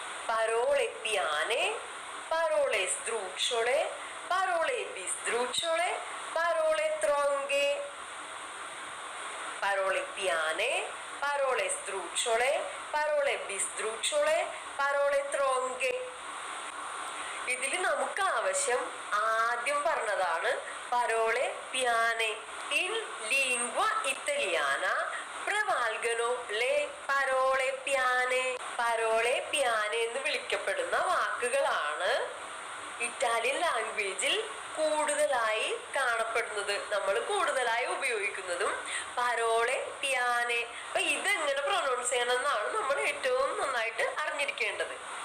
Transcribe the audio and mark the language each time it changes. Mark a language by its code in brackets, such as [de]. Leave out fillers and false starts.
[it] parole piane, parole sdrucciole, parole bisdrucciole, parole tronche. parole piane, parole sdrucciole, parole bisdrucciole, parole tronche. [ml] ഇതിൽ നമുക്ക് ആവശ്യം ആദ്യം പറഞ്ഞതാണ് parole piane. [it] in lingua italiana prevalgono le parole piane. [ml] parole piane എന്ന് വിളിക്കപ്പെടുന്ന വാക്കുകളാണ് Italian ലാംഗ്വേജിൽ കൂടുതലായി കാണപ്പെടുന്നത്, നമ്മൾ കൂടുതലായി ഉപയോഗിക്കുന്നതും parole piane. അപ്പൊ ഇതെങ്ങനെ പ്രൊനൗൺസ് ചെയ്യണം എന്നാണ് നമ്മൾ ഏറ്റവും നന്നായിട്ട് അറിഞ്ഞിരിക്കേണ്ടത്.